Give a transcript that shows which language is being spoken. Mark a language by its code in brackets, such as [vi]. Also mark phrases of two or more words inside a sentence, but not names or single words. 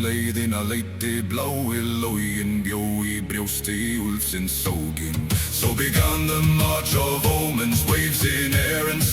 [is] Leiðina leiddi blái loginn, bjó í brjósti úlfsins sóginn. [en] So began the march of omens, waves in air